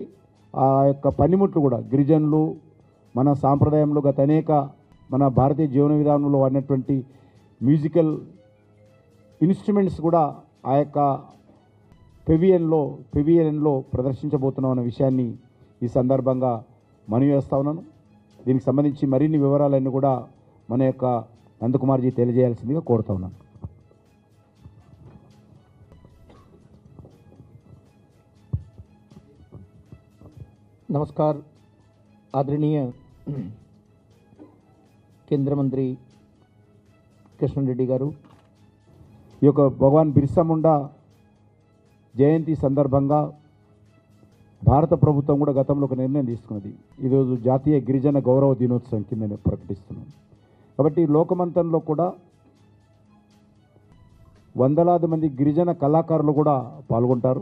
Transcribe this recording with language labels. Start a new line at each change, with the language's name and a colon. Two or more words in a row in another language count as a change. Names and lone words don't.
Telugu: ఆ యొక్క పనిముట్లు కూడా గిరిజనులు మన సాంప్రదాయంలో గత అనేక మన భారతీయ జీవన విధానంలో వాడినటువంటి
English: musical instruments
Telugu: కూడా ఆ యొక్క పెవిలియన్లో ప్రదర్శించబోతున్నాం అన్న విషయాన్ని ఈ సందర్భంగా మనవి చేస్తా ఉన్నాను. దీనికి సంబంధించి మరిన్ని వివరాలన్నీ కూడా మన యొక్క నందకుమార్జీ తెలియజేయాల్సిందిగా కోరుతా ఉన్నాను.
Hindi: नमस्कार आदरणीय केंद्र मंत्री किशन रेड्डी गारू
Telugu: ఈ యొక్క భగవాన్ బిర్సా ముండా జయంతి సందర్భంగా భారత ప్రభుత్వం కూడా గతంలో ఒక నిర్ణయం తీసుకున్నది. ఈరోజు జాతీయ గిరిజన గౌరవ దినోత్సవం కింద నేను ప్రకటిస్తున్నాను. కాబట్టి లోకమంతంలో కూడా వందలాది మంది గిరిజన కళాకారులు కూడా పాల్గొంటారు.